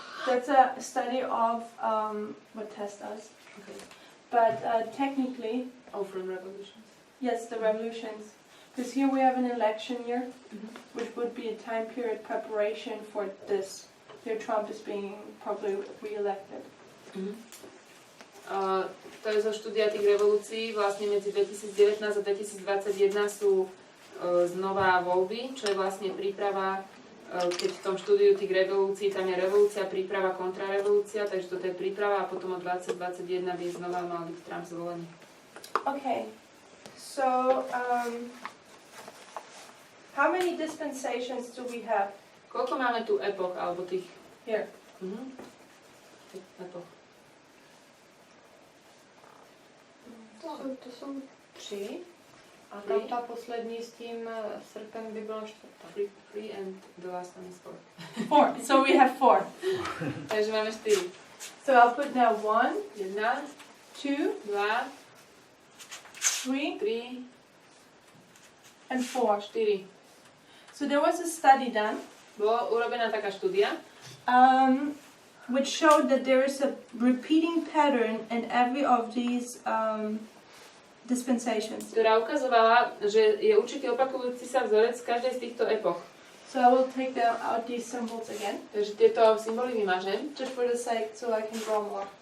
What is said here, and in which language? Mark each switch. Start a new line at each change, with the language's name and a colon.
English: that's a study of what test does. Okay. But technically, Oh, from revolutions. yes, the revolutions. Because here we have an election year, which would be a time period preparation for this. Here Trump is being probably re-elected.
Slovak: To je zo štúdia tých revolúcií. Vlastne medzi 2019 a 2021 sú znova voľby, čo je vlastne príprava, keď v tom štúdiu tých revolúcií, tam je revolúcia, príprava, kontrarevolúcia, takže toto je príprava a potom od 2021 by znova mal byť Trump zvolený.
English: Okay, so How many dispensations do we have?
Slovak: Koľko máme tu epoch, alebo tých...
English: Here.
Slovak: Epoch.
Czech: To jsou 3. A tam ta poslední s tím srpem by byla 4.
English: 3 and the last one is 4. 4. So we have 4.
Slovak: Takže máme 4.
English: So I'll put now 1,
Slovak: 1,
English: 2,
Slovak: 2,
English: 3,
Slovak: 3,
English: and 4.
Slovak: 4.
English: So there was a study done
Slovak: Bola urobená taká štúdia,
English: which showed that there is a repeating pattern in every of these dispensations.
Slovak: ktorá ukazovala, že je určitý opakujúci sa vzorec z každej z týchto epoch.
English: So I will take out these symbols again,
Slovak: Takže tieto symboly vymažem,
English: just for the sake, so I can draw more.